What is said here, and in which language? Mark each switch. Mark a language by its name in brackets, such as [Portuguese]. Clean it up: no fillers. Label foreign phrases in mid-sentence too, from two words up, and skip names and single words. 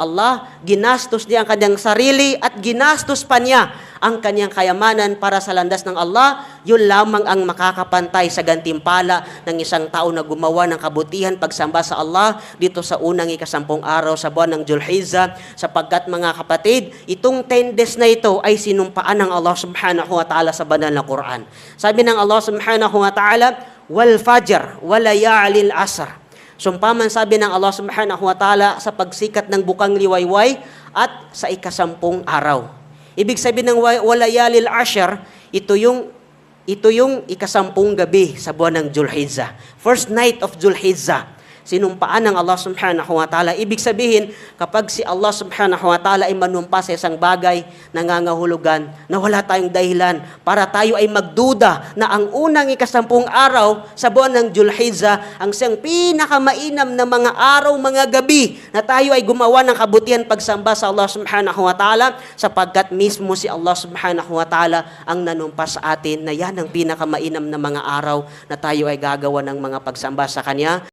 [Filipino] Allah, ginastos niya ang kanyang sarili at ginastos pa niya ang kanyang kayamanan para sa landas ng Allah, yun lamang ang makakapantay sa gantimpala ng isang tao na gumawa ng kabutihan pagsamba sa Allah dito sa unang 10 araw sa buwan ng Dhul-Hijjah, sapagkat mga kapatid, itong 10 days na ito ay sinumpaan ng Allah [Arabic] subhanahu wa ta'ala [Filipino] sa banal na Quran. Sabi ng Allah [Arabic] subhanahu wa ta'ala, wal fajr wa layalil asr. [Filipino] Sumpaman sabi ng Allah [Arabic] subhanahu wa ta'ala [Filipino] sa pagsikat ng bukang liwayway at sa 10 araw. Ibig sabihin ng [Arabic] walayalil ashr, [Filipino] ito yung 10 gabi sa buwan ng Dhul-Hijjah. [English] First night of Dhul-Hijjah. [Filipino] Sinumpaan ng Allah [Arabic] subhanahu wa ta'ala. [Filipino] Ibig sabihin, kapag si Allah [Arabic] subhanahu wa ta'ala [Filipino] ay manumpa sa isang bagay, nangangahulugan na wala tayong dahilan para tayo ay magduda na ang unang 10 araw sa buwan ng Dhul-Hijjah ang siyang pinakamainam na mga araw, mga gabi na tayo ay gumawa ng kabutihan pagsamba sa Allah [Arabic] subhanahu wa ta'ala, [Filipino] sapagkat mismo si Allah [Arabic] subhanahu wa ta'ala [Filipino] ang nanumpa sa atin na yan ang pinakamainam na mga araw na tayo ay gagawa ng mga pagsamba sa Kanya.